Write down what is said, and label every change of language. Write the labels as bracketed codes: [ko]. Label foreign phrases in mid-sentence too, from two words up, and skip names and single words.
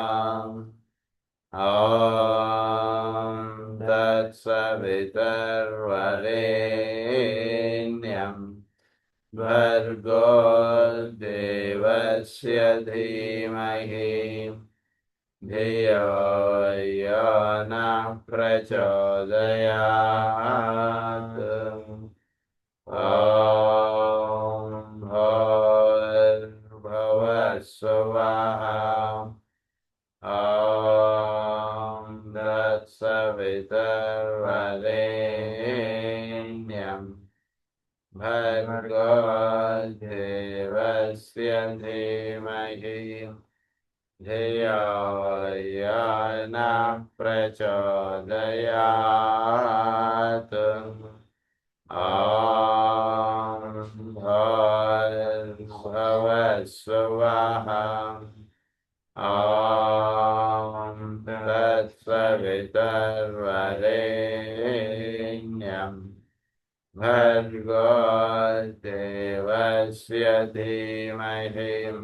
[sa] ఓం తత్సవితుర్వరేణ్యం భర్గో దేవస్య ధీమహి ధియో యో నః ప్రచోదయాత్. ఓం భూర్భువః స్వః. ఓం తత్సవితుర్వరేణ్యం భర్గో धीमहि धियाय न प्रचोदयात् ॐ भूर्भुवस्सुवः ॐ तत्सवितुर्वरेण्यं भर्गो देवस्य धीमहि